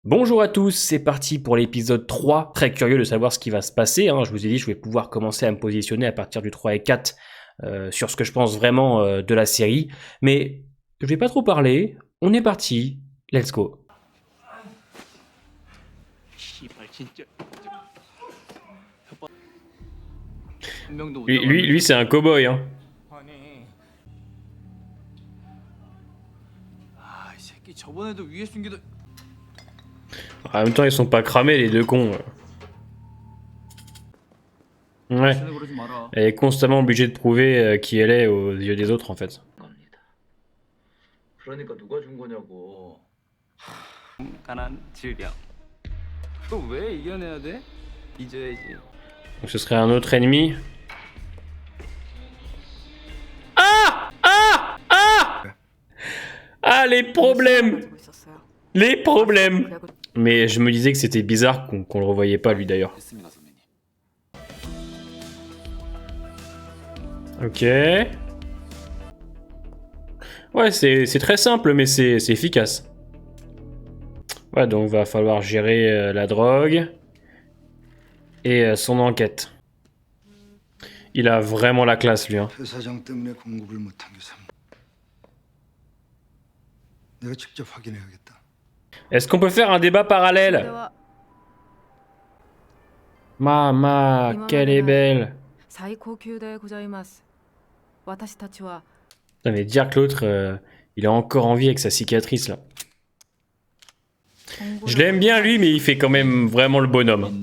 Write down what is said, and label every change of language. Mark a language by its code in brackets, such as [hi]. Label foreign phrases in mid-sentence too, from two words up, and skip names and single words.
[fr] Bonjour à tous, c'est parti pour l'épisode 3. Très curieux de savoir ce qui va se passer. Je vous ai dit, je vais pouvoir commencer à me positionner à partir du 3 et 4 sur ce que je pense vraiment de la série. Mais je vais pas trop parler. On est parti. [en] Let's go. [fr] Lui c'est un cow-boy. En même temps, ils sont pas cramés, les deux cons. Ouais. Elle est constamment obligée de prouver qui elle est aux yeux des autres, en fait. [ko] 그러니까 누가 준 거냐고. 가난 질병. 또 왜 이겨내야 돼? 잊어야지. [fr] Donc ce serait un autre ennemi. Ah, les problèmes! Les problèmes! Mais je me disais que c'était bizarre qu'on le revoyait pas, lui, d'ailleurs. Ok. Ouais, c'est très simple, mais c'est efficace. Ouais, donc va falloir gérer la drogue et son enquête. Il a vraiment la classe, lui. [ko] 회사장 때문에 공급을 못한 게 내가 직접 확인해야겠다. [fr] Est-ce qu'on peut faire un débat parallèle? Mama, qu'elle est belle. Putain, mais dire que l'autre, il a encore envie avec sa cicatrice, là. Je l'aime bien, lui, mais il fait quand même vraiment le bonhomme.